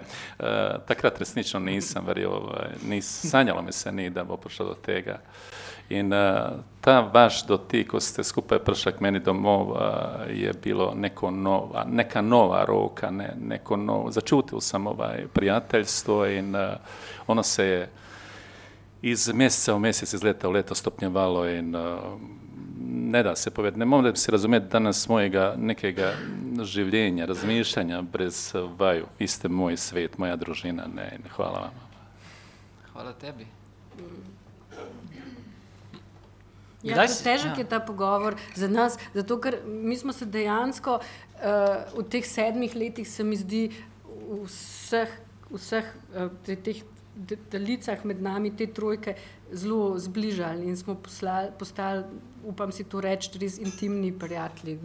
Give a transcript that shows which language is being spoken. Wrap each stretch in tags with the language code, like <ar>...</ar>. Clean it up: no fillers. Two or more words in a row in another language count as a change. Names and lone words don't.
<sl>Takrat resnično</sl> <bs>nisam verio,</bs> <sl>sanjalo mi se ni da bo prišlo do tega. In ta vaš dotik, ko ste skupaj prišli k meni domov, je bilo neka nova roka, neko novo, začutil sam prijateljstvo in ono se je</sl> <bs>iz mjeseca u mjesec, iz leta u leto</bs> <sl>stopnjevalo in ne da se povedati,</sl> <bs>ne mogu se razumjeti danas</bs> <sl>mojega nekega življenja, razmišljanja brez vaju. Vi ste moj svet, moja družina, ne, hvala vam. Hvala tebi. Ja, težek je ta pogovor za nas, zato ker mi smo se dejansko v teh 7 letih, se mi zdi, vseh teh daljicah med nami, te trojke, zelo zbližali in smo postali, upam si to reči, res intimni prijatelji.</sl>